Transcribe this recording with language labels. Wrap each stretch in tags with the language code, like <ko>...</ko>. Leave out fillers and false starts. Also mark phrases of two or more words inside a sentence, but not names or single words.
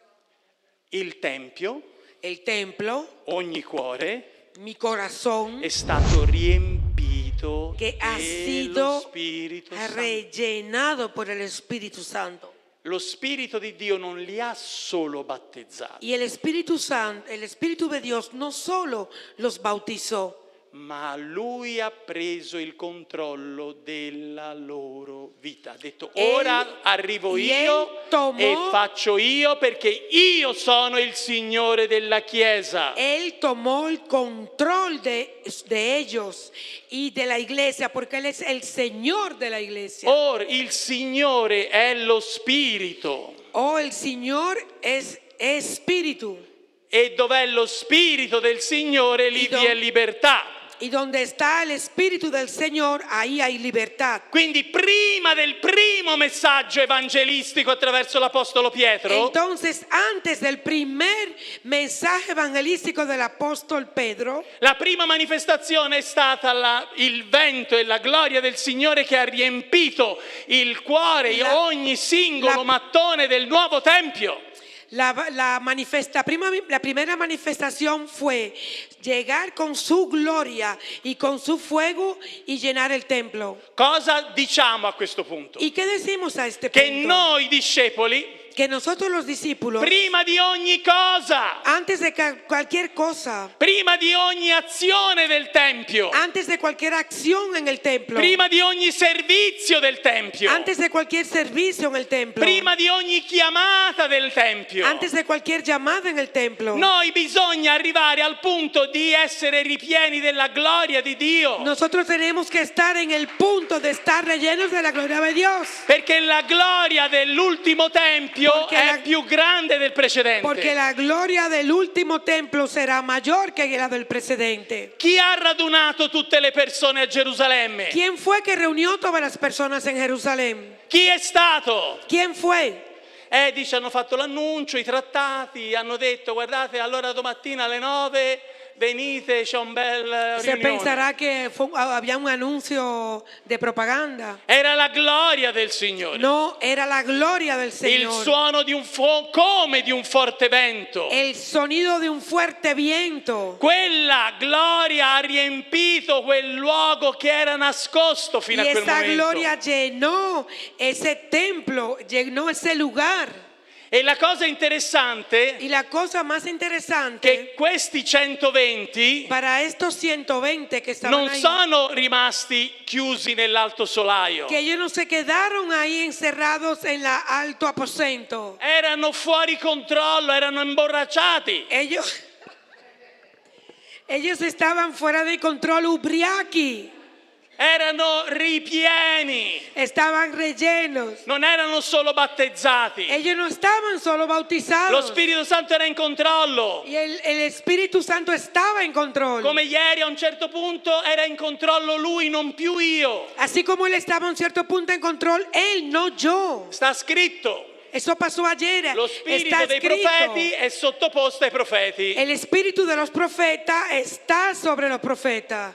<it>Il Tempio,</it> <es>El templo,</es> <it>ogni cuore,</it> <es>mi corazón,</es> <it>è stato riempito</it> <es>que ha</es> <it>dello</it> <es>sido</es> <it>Spirito Santo.</it> <es>rellenado por el Espíritu Santo.</es> <it>Lo Spirito di Dio non li ha solo battezzati,</it> <es>Y el Espíritu Santo, el Espíritu de Dios no solo los bautizó,</es> <it>ma Lui ha preso il controllo della loro vita. Ha detto,</it> <es>Él-</es> <it>ora arrivo</it> <es>y</es> <it>io</it> <es>Él tomó-</es> <it>e faccio io perché io sono il Signore della Chiesa.</it> <es>Él tomó el control de ellos y de la iglesia, porque Él es el Señor de la iglesia.</es> <it>Or il Signore è lo Spirito.</it> <es>Oh, el Señor es Espíritu.</es> <it>E dov'è lo Spirito del Signore, lì vi è libertà.</it> <es>Y donde está el Espíritu del Señor, ahí hay libertad.</es> <it>Quindi prima del primo messaggio evangelistico attraverso l'Apostolo Pietro,</it> <es>Entonces, antes del primer mensaje evangelístico del apóstol Pedro,</es> <it>la prima manifestazione è stata il vento e la gloria del Signore che ha riempito il cuore, ogni singolo mattone del nuovo Tempio.</it> <es>la primera manifestación fue llegar con su gloria y con su fuego y llenar el templo.</es> <it>Cosa diciamo a questo punto?</it> <es>¿Y qué decimos a este</es> <it>Che</it> <es>punto?</es> <it>noi discepoli,</it> <es>Que nosotros los discípulos,</es> <it>prima di ogni cosa,</it> <es>antes de cualquier cosa,</es> <it>prima di ogni azione del Tempio,</it> <es>antes de cualquier acción en el templo,</es> <it>prima di ogni servizio del Tempio,</it> <es>antes de cualquier servicio en el templo,</es> <it>prima di ogni chiamata del Tempio,</it> <es>antes de cualquier llamada en el templo,</es> <it>noi bisogna arrivare al punto di essere ripieni della gloria di Dio.</it> <es>nosotros tenemos que estar en el punto de estar rellenos de la gloria de Dios.</es> <it>Perché la gloria dell'ultimo Tempio tempio</it> <es>Porque</es> <it>è</it> <es>la-</es> <it>più grande del precedente.</it> <es>Porque la gloria del último templo será mayor que la del precedente.</es> <it>Chi ha radunato tutte le persone a Gerusalemme?</it> <es>¿Quién fue que reunió todas las personas en Jerusalén?</es> <it>Chi è stato?</it> <es>¿Quién fue?</es> <it>Dice, hanno fatto l'annuncio, i trattati, hanno detto, guardate, allora domattina alle 9 venite, c'è un bel</it> <es>Se</es> <it>riunione.</it> <es>pensará que había un anuncio de propaganda.</es> <it>Era la gloria del Signore.</it> <es>No, era la gloria del</es> <it>Il</it> <es>Señor.</es> <it>suono di come di un forte vento.</it> <es>El sonido de un fuerte viento.</es> <it>Quella gloria ha riempito quel luogo che era nascosto</it> <es>Y</es> <it>fino a quel</it> <es>esa</es> <it>momento.</it> <es>gloria llenó ese templo, llenó ese lugar.</es> <it>E la cosa interessante</it> <es>Y la cosa más</es> <it>è</it> <es>interesante,</es> <it>che questi 120</it> <es>para estos 120 que estaban</es> <it>non</it> <es>ahí,</es> <it>sono rimasti chiusi nell'alto solaio.</it> <es>que ellos no se quedaron ahí encerrados en la alto aposento.</es> <it>Erano fuori controllo, erano imborracciati.</it> <es>Ellos estaban fuera de control,</es> <it>ubriaki, Erano ripieni.</it> <es>estaban rellenos.</es> <it>Non erano solo battezzati.</it> <es>Ellos no estaban solo</es> <it>Lo</it> <es>bautizados.</es> <it>Spirito Santo era in controllo.</it> <es>Y el Espíritu Santo estaba en control.</es> <it>Come ieri a un certo punto era in controllo lui, non più io.</it> <es>Así como él estaba a un cierto punto en control, él, no yo.</es> <it>Sta scritto.</it> <es>Eso pasó ayer.</es> <it>Lo</it> <es>Está</es> <it>spirito dei</it> <es>escrito.</es> <it>profeti è sottoposto ai profeti.</it> <es>El espíritu de los profetas está sobre los profetas.</es>